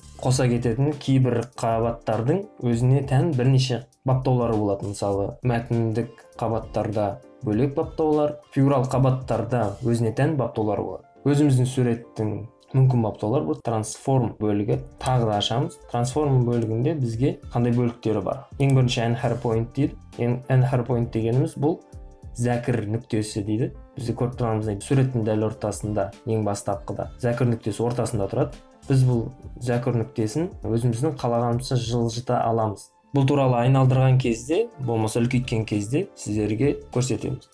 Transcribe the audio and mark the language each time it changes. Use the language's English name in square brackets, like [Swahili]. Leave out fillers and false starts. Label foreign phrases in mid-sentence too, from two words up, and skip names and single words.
[Kazakh] Қоса кететін кейбір қабаттардың өзіне тән бірнеше баптаулары болады. Мысалы, мәтіндік қабаттарда бөлек баптаулар, фигурал қабаттарда өзіне тән баптаулар болады. Өзіміздің суреттің мүмкін баптаулар бұл трансформ бөлігі. Тағы да ашамыз. Трансформ бөлігінде бізге қандай бөліктері бар? Ең бірінші [English] anchor point [Kazakh] дейді. [English] Anchor point [Kazakh] дегеніміз бұл зәкір нүктесі дейді. Бізде көріп тұрғанымыздай суреттің дәл ортасында, ең бастапқыда зәкір нүктесі ортасында тұрады. Біз бұл зәкір нүктесін өзіміздің қалағанымызша жылжыта аламыз. Бұл туралы айналдырған кезде, болмаса үлкейткен кезде сіздерге көрсетеміз.